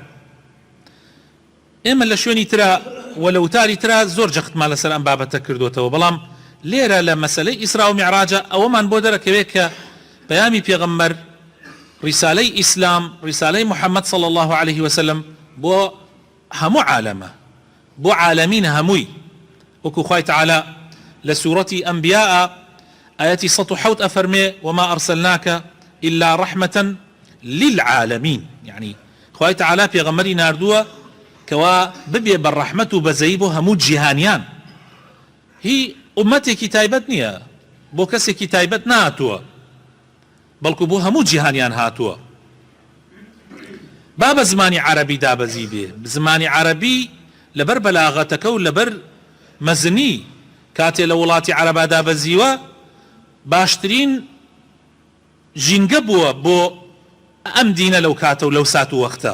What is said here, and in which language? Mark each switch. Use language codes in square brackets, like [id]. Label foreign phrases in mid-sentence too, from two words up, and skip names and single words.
[ckb] ئێمە لە شوێنی ترا و لە وتاری ترا زۆر جەختمان لەسەر ئەم بابەتە کردوتەوە، بەڵام لێرە لە مەسەلەی ئیسرا و میعراجە ئەوەمان بۆ دەرەکەوێت کە پەیامی پێغەمبەر، ڕیسالەی ئیسلام، ڕیسالەی محەممەد [ar] صلی الله عليه وسلم [ckb] بۆ هەموو عالەمە، بۆ عالەمینە هەمووی. وەکو خوای تعالی لە سوورەتی ئەنبیاء ئاەتی 107 ئەفەرمێ [ar] وما ئەرسەلناکە إلا رحمة للعالمين، [ckb] يعني خوای تعالی پێغەمبەری ناردووە کەوا ببێ بە ڕەحمەت و بەزەیی بۆ هەموو جیهانیان. هی ئومەتێکی تایبەت نییە، بۆ کەسێکی تایبەت نهاتووە، بەڵکو بۆ هەموو جیهانیان هاتووە. با بە زمانی عەرەبی دابەزی بێ، زمانی عەرەبی لەبەر بەلاغەتەکە و لەبەر مەزنی کاتێ لە وڵاتی عەرەبا دابەزیوە باشترین ژینگە بووە بۆ ئەم دینە لەو کاتە و لەو سات و وەختە.